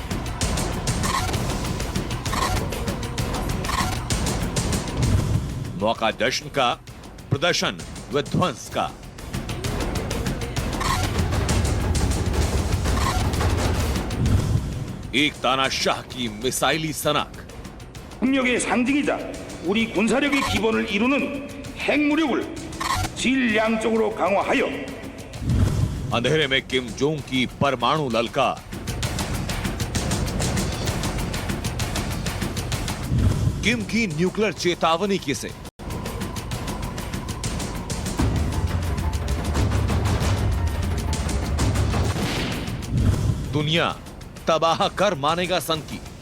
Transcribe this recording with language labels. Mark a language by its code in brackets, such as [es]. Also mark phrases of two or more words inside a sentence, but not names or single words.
[hi] मौका जश्न का, प्रदर्शन विध्वंस का। एक तानाशाह की मिसाइली सनक। [ko] 국력의 상징이자 우리 군사력의 기본을 이루는 핵무력을 질량적으로 강화하여 [hi] अंधेरे में किम जोंग की परमाणु ललकार। किम की न्यूक्लियर चेतावनी किसे? दुनिया तबाह कर मानेगा सन की।